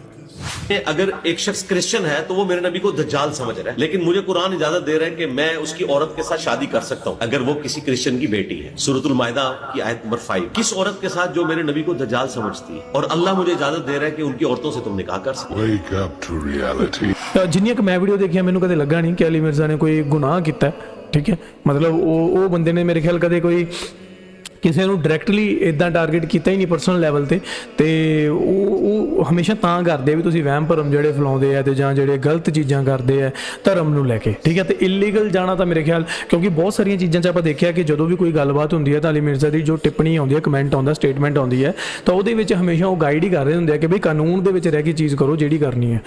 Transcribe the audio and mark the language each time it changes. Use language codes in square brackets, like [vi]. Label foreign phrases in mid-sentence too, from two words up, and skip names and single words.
[ur] اگر ایک شخص کرسچن ہے تو وہ میرے نبی کو دجال سمجھ رہا ہے، لیکن مجھے قرآن اجازت دے رہا ہے کہ میں اس کی عورت کے ساتھ شادی کر سکتا ہوں اگر وہ کسی کرسچن کی بیٹی ہے. سورۃ المائدہ کی آیت نمبر 5. کس عورت کے ساتھ جو میرے نبی کو دجال سمجھتی ہے، اور اللہ مجھے اجازت دے رہا ہے کہ ان کی عورتوں سے تم نکاح کر سکتے. [en] Wake up to reality. [pa] ਜਿੰਨੀਆਂ ਕਿ ਮੈਂ ਵੀਡੀਓ ਦੇਖੀ ਮੈਨੂੰ ਕਦੇ ਲੱਗਾ ਨਹੀਂ ਕਿ ਅਲੀ ਮਿਰਜ਼ਾ ਨੇ ਕੋਈ ਗੁਨਾਹ ਕੀਤਾ. ਠੀਕ ਹੈ, ਮਤਲਬ ਵੋ ਬੰਦੇ ਨੇ ਮੇਰੇ ਖ਼ਿਆਲ ਕਦੇ ਕੋਈ ਕਿਸੇ ਨੂੰ ਡਾਇਰੈਕਟਲੀ ਇਦਾਂ ਟਾਰਗੇਟ ਕੀਤਾ ਹੀ ਨਹੀਂ [en] personal level [pa] ਤੇ ਉਹ ਹਮੇਸ਼ਾ ਤਾਂ ਕਰਦੇ ਵੀ ਤੁਸੀਂ ਵਹਿਮ ਭਰਮ ਜਿਹੜੇ ਫੈਲਾਉਂਦੇ ਆ ਤੇ ਜਾਂ ਜਿਹੜੇ ਗਲਤ ਚੀਜ਼ਾਂ ਕਰਦੇ ਆ ਧਰਮ ਨੂੰ ਲੈ ਕੇ. ਠੀਕ ਹੈ, ਤੇ ਇਲੀਗਲ ਜਾਣਾ ਤਾਂ ਮੇਰੇ ਖਿਆਲ, ਕਿਉਂਕਿ ਬਹੁਤ ਸਾਰੀਆਂ ਚੀਜ਼ਾਂ 'ਚ ਆਪਾਂ ਦੇਖਿਆ ਕਿ ਜਦੋਂ ਵੀ ਕੋਈ ਗੱਲਬਾਤ ਹੁੰਦੀ ਹੈ ਤਾਂ ਅਲੀ ਮਿਰਜ਼ਾ ਦੀ ਜੋ ਟਿੱਪਣੀ ਆਉਂਦੀ ਹੈ, ਕਮੈਂਟ ਆਉਂਦਾ, ਸਟੇਟਮੈਂਟ ਆਉਂਦੀ ਹੈ, ਤਾਂ ਉਹਦੇ ਵਿੱਚ ਹਮੇਸ਼ਾ ਉਹ ਗਾਈਡ ਹੀ ਕਰ ਰਹੇ ਹੁੰਦੇ ਆ ਕਿ ਬਈ ਕਾਨੂੰਨ ਦੇ ਵਿੱਚ ਰਹਿ ਕੇ ਚੀਜ਼ ਕਰੋ ਜਿਹੜੀ ਕਰਨੀ ਹੈ.